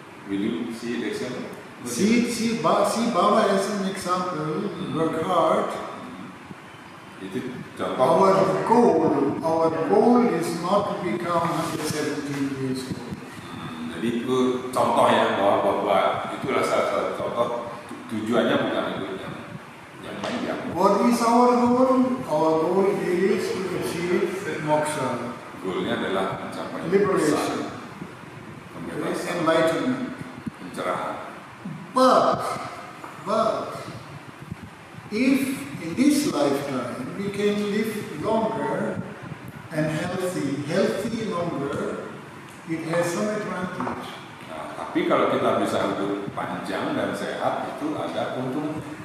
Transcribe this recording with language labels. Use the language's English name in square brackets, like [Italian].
[English] Will you see the example? See Baba as an example, work hard. [Indonesian] Itu contoh. [English] Our goal is not to become 117 years old. [Indonesian] Jadi itu contoh ya, bahwa Bapak itulah salah satu contoh. Tujuannya bukan itu yang panjang. [English] What is our goal? Our goal is to achieve moksha, [Indonesian] Goalnya adalah mencapai [English] liberation, [Indonesian] pembebasan, [English] enlightenment. [Indonesian] pencerahan. [English] But if in this lifetime we can live longer and healthy longer, it has some advantage. [Indonesian] Nah, tapi kalau kita bisa hidup panjang dan sehat, itu ada keuntungan.